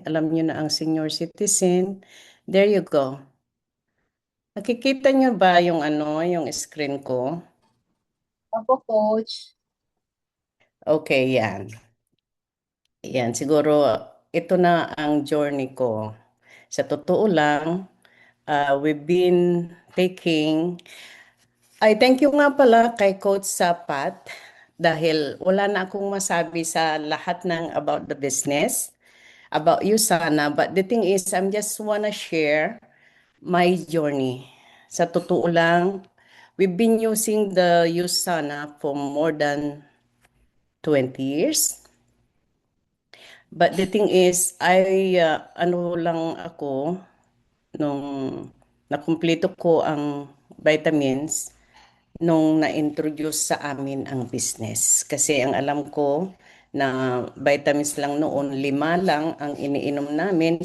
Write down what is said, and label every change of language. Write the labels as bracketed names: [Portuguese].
[Filipino] Alam niyo na ang senior citizen. [English] There you go. [Filipino] Nakikita niyo ba yung yung screen ko? Opo, Coach. Okay, yan. Yan, siguro ito na ang journey ko. Sa totoo lang, [English] we've been taking. [Filipino] Ay, thank you nga pala kay Coach Sapat dahil wala na akong masabi sa lahat ng [English] about the business, [Filipino] about USANA. [English] But the thing is, I'm just wanna share my journey. [Filipino] Sa totoo lang, [English] we've been using the USANA for more than 20 years. But the thing is, [Filipino] ano lang ako, nung nakumpleto ko ang vitamins, nung na-introduce sa amin ang business. Kasi ang alam ko na vitamins lang noon, 5 lang ang iniinom namin.